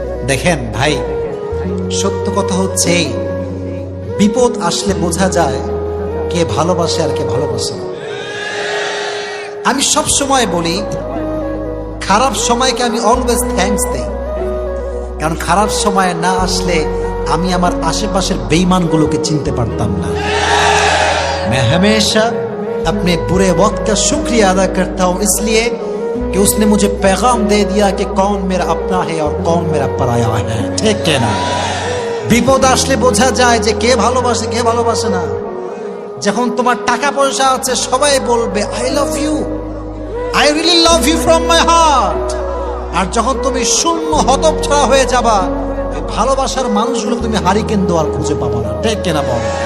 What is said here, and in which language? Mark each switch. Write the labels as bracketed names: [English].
[Bangla] দেখেন ভাই, সত্য কথা হচ্ছে এই, বিপদ আসলে বোঝা যায় কে ভালোবাসে আর কে ভালোবাসে না। আমি সব সময় বলি, খারাপ সময়কে আমি অলওয়েজ থ্যাঙ্কস দেই, কারণ খারাপ সময় না আসলে আমি আমার আশেপাশের বেঈমানগুলোকে চিনতে পারতাম না। [Hindi] मैं हमेशा अपने बुरे वक्त का शुक्रिया अदा करता हूँ, इसलिए कि उसने मुझे पैगाम दे दिया कि कौन मेरा अपना है और कौन मेरा पराया है, ठीक है ना? [Bangla] বিপদ আসলে বোঝা যায় যে কে ভালোবাসে কে ভালোবাসে না। যখন তোমার টাকা পয়সা আছে সবাই বলবে [English] I love you, I really love you from my heart. [Bangla] আর যখন তুমি শূন্য হতচ্ছাড়া হয়ে যাবা, ওই ভালোবাসার মানুষগুলো তুমি হারিকেন দোয়ার খুঁজে পাবা না, ঠিক কিনা বল?